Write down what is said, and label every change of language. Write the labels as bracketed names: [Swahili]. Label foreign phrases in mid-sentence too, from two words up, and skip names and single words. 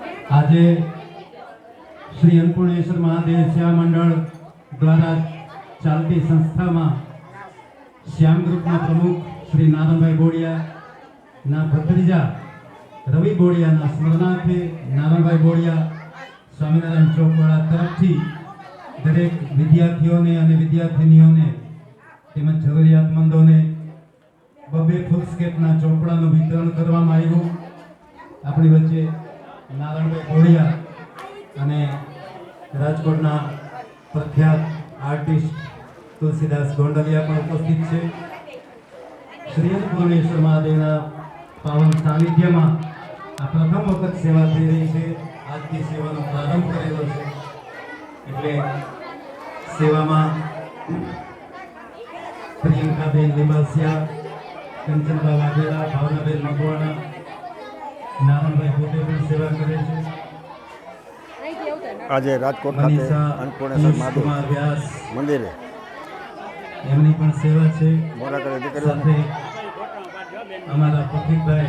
[Gujarati] આજે શ્રી અન્નપૂર્ણેશ્વર મહાદેવ સેવા મંડળ દ્વારા ચાલતી સંસ્થા મેં શ્યામ ગ્રુપ પ્રમુખ શ્રી નારાયણભાઈ બોડિયા ના ભત્રીજા રવિ બોડિયા ના સ્મરણાર્થે નારાયણભાઈ બોડિયા સ્વામીનારાયણ ચોકવાડા તરફથી દરેક વિદ્યાર્થીઓને અને વિદ્યાર્થિનીઓને તેમજ જરૂરિયાતમંદોને બબે ફુલસ્કેપના ચોપડાનું વિતરણ કરવામાં આવ્યું। આપણી વચ્ચે નારાયણભાઈ બોડિયા અને રાજકોટના પ્રખ્યાત આર્ટિસ્ટ તુલસીદાસ ગોંડલિયા પણ ઉપસ્થિત છે। શ્રી अन्नपूर्णेश्वर મહાદેવના પાવન સાનિધ્યમાં આ પ્રથમ વખત સેવા થઈ રહી છે। આજથી સેવાનો પ્રારંભ કરેલો છે એટલે સેવામાં પ્રિયંકાબેન લિંબાસિયા, કંચનબા વાઘેલા, ભાવનાબેન મકવાણા, નારાયણભાઈ પોતે પણ સેવા કરે છે। આજ રાજકોટ ખાતે અન્નપૂર્ણેશ્વર મહાદેવ મંદિર એમની પણ સેવા છે। મોરા કરે સાથે અમારા પ્રતીકભાઈ